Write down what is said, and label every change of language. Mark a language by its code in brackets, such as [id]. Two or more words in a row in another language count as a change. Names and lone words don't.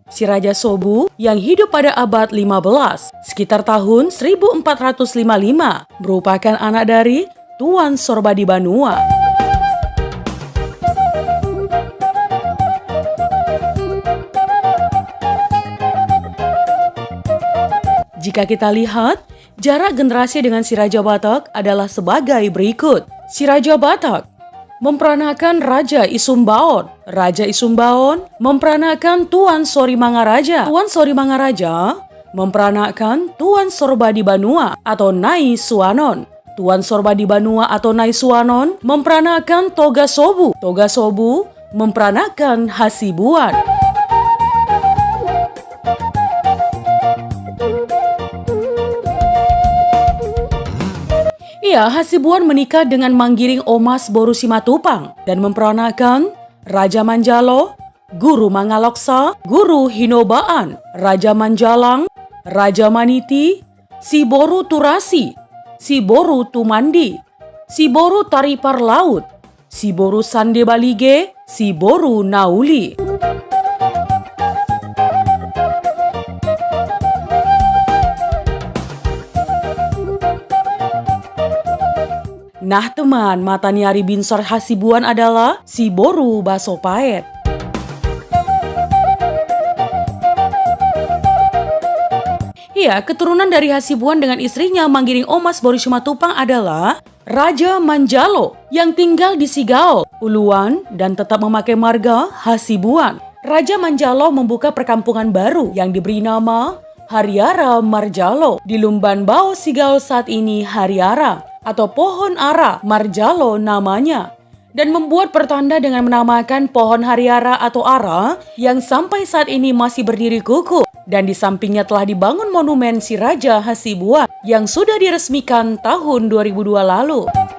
[id] Si Raja Sobu yang hidup pada abad 15, sekitar tahun 1455, merupakan anak dari Tuan Sorbadi Banua. Jika kita lihat, jarak generasi dengan si Raja Batak adalah sebagai berikut. Si Raja Batak memperanakan Raja Isumbaon. Raja Isumbaon memperanakan Tuan Sori Mangaraja. Tuan Sori Mangaraja memperanakan Tuan Sorbadi Banua atau Nai Suanon. Tuan Sorbadi Banua atau Nai Suanon memperanakan Toga Sobu. Toga Sobu memperanakan Hasibuan. Iya, Hasibuan menikah dengan Manggiring Omas Boru Simatupang dan memperanakan Raja Manjalo, Guru Mangaloksa, Guru Hinobaan, Raja Manjalang, Raja Maniti, Si Boru Turasi, Si Boru Tumandi, Si Boru Taripar Laut, Si Boru Sande Balige, Si Boru Nauli. Nah teman, [bbc] mataniari binsor [id] Hasibuan adalah Si Boru Basopaet. Iya, keturunan dari Hasibuan dengan istrinya Manggiring Omas Boru Simatupang adalah Raja Manjalo yang tinggal di Sigao, Uluan, dan tetap memakai marga Hasibuan. Raja Manjalo membuka perkampungan baru yang diberi nama Hariara Marjalo di Lumban Bao Sigao saat ini Hariara atau pohon ara Marjalo namanya, dan membuat pertanda dengan menamakan pohon hariara atau ara yang sampai saat ini masih berdiri kukuh, dan di sampingnya telah dibangun monumen si Raja Hasibuan yang sudah diresmikan tahun 2002 lalu.